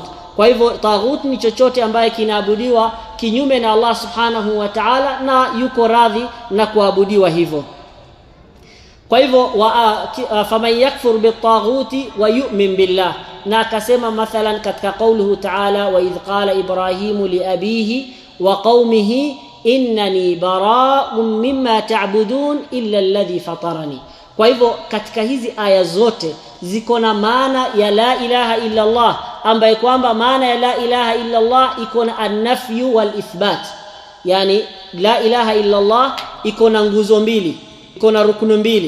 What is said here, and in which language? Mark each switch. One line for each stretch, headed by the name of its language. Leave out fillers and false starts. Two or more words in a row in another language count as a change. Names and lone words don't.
Swahili: Kwa hivyo taghut ni chochote ambaye kinaabudiwa kinyume na Allah
Arabic: سبحانه وتعالى
Swahili: na yuko radhi na kuabudiwa hivyo. Kwa hivyo
Arabic: فمن يكفر بالطاغوت ويؤمن بالله.
Swahili: Na akasema mathalan katika
Arabic: قوله تعالى، وإذ قال إبراهيم لأبيه وقومه إنني براء مما تعبدون إلا الذي فطرني.
Swahili: Kwa hivyo katika hizi aya zote ziko na maana ya
Arabic: لا إله إلا الله,
Swahili: ambaye kwamba maana ya
Arabic: لا إله إلا الله
Swahili: iko na
Arabic: النفي والإثبات.
Swahili: Yani
Arabic: لا إله إلا الله
Swahili: iko na nguzo mbili, iko na rukunu mbili.